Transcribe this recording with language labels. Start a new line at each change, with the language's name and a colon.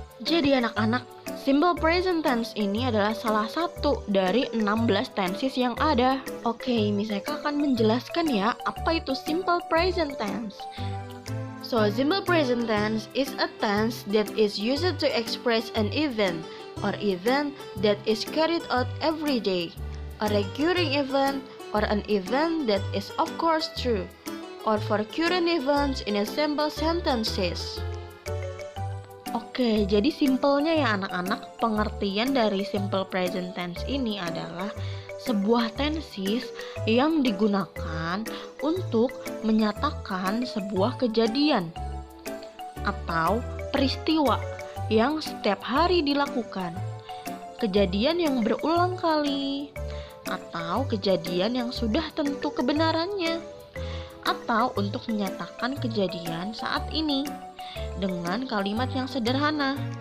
Indonesian: Jadi anak-anak, simple present tense ini adalah salah satu dari 16 tenses yang ada. Oke, Miss Eka akan menjelaskan ya, apa itu simple present tense.
English: So, simple present tense is a tense that is used to express an event or event that is carried out every day, a recurring event or an event that is of course true, or for current events in a simple sentences.
Indonesian: Oke, jadi simpelnya ya anak-anak, pengertian dari simple present tense ini adalah sebuah tenses yang digunakan untuk menyatakan sebuah kejadian atau peristiwa yang setiap hari dilakukan, kejadian yang berulang kali, atau kejadian yang sudah tentu kebenarannya, atau untuk menyatakan kejadian saat ini dengan kalimat yang sederhana.